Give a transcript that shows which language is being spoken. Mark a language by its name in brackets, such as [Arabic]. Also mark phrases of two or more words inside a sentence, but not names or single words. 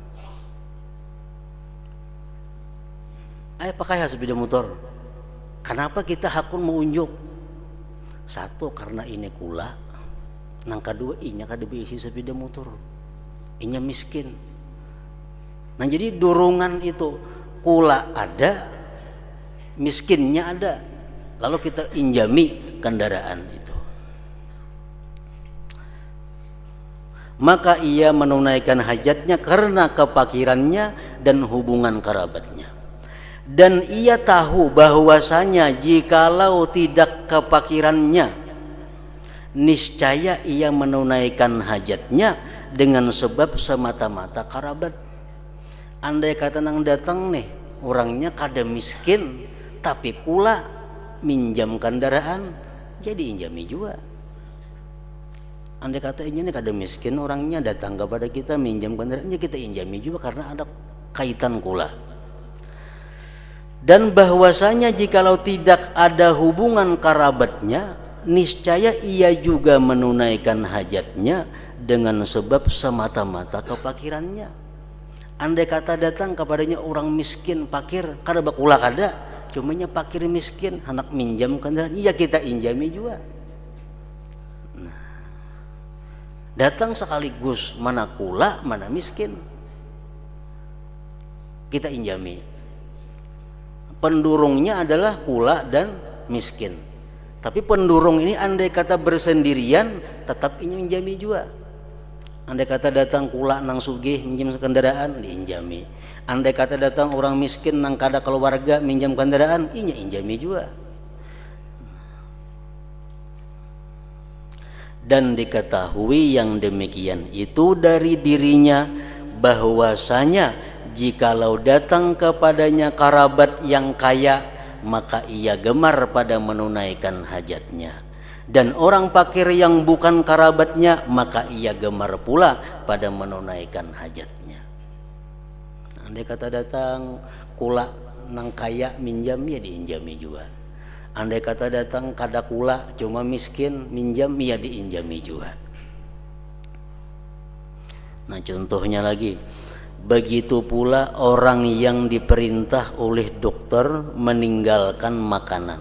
[Banjar] Ayo pakai sepeda motor. Kenapa kita hakun mengunjuk? 1, karena ini kula. Nang kedua, inya kada diisi sepeda motor. Inya miskin. Nah, jadi dorongan itu kula ada, miskinnya ada. Lalu kita injami kendaraan itu. [Indonesian] Maka ia menunaikan hajatnya karena kepakirannya dan hubungan kerabatnya. Dan ia tahu bahwasanya jikalau tidak kepakirannya, niscaya ia menunaikan hajatnya dengan sebab semata-mata kerabat. [Banjar] Andai kata nang datang nih orangnya kada miskin tapi kula minjam kendaraan, jadi injami juga. Andai kata ini kada miskin orangnya datang kepada kita minjam kendaraannya, kita injami juga karena ada kaitan kula. [Indonesian] Dan bahwasanya jikalau tidak ada hubungan kerabatnya, niscaya ia juga menunaikan hajatnya dengan sebab semata-mata kepakirannya. [Banjar] Andai kata datang kepadanya orang miskin pakir, kada bakula kada, cumanya pakir miskin hendak minjam kendaraan, ya kita injami juga. Nah, datang sekaligus mana kula mana miskin, kita injami. pendurungnya adalah kula dan miskin. Tapi pendurung ini andai kata bersendirian tetap ingin menjami juga. Andai kata datang kula nang sugih minjem kendaraan diinjami. Andai kata datang orang miskin nang kada keluarga minjam kendaraan inya injami juga. [Indonesian] Dan diketahui yang demikian itu dari dirinya bahwasanya jikalau datang kepadanya kerabat yang kaya maka ia gemar pada menunaikan hajatnya, dan orang fakir yang bukan kerabatnya maka ia gemar pula pada menunaikan hajatnya. [Banjar] Andai kata datang kula nang kaya minjam ya diinjami juga. Andai kata datang kada kula cuma miskin minjam ya diinjami juga. [Indonesian] Nah contohnya lagi, begitu pula orang yang diperintah oleh dokter meninggalkan makanan.